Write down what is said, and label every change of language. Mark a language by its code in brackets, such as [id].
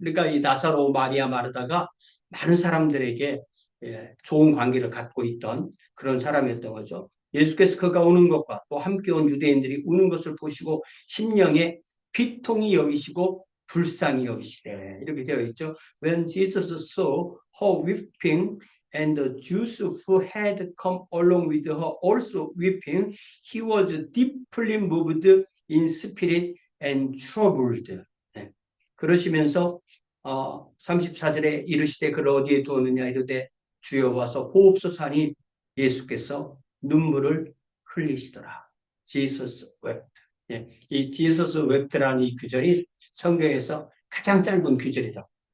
[ko] 그러니까 이 나사로 마리아 마르다가 많은 사람들에게 좋은 관계를 갖고 있던 그런 사람이었던 거죠. 예수께서 그가 우는 것과 또 함께 온 유대인들이 우는 것을 보시고 심령에 비통히 여기시고 불쌍히 여기시되 이렇게 되어 있죠. [en] When Jesus saw her weeping and the Jews who had come along with her also weeping, he was deeply moved in spirit and troubled. [ko] 네. 그러시면서 34절에 이르시되 그를 어디에 두었느냐 이르되 주여 와서 보옵소서 하니 예수께서 눈물을 흘리시더라. [en] Jesus wept. [ko] 예. 이 [en] Jesus wept [ko] 라는 이 구절이 성경에서 가장 짧은 구절이죠.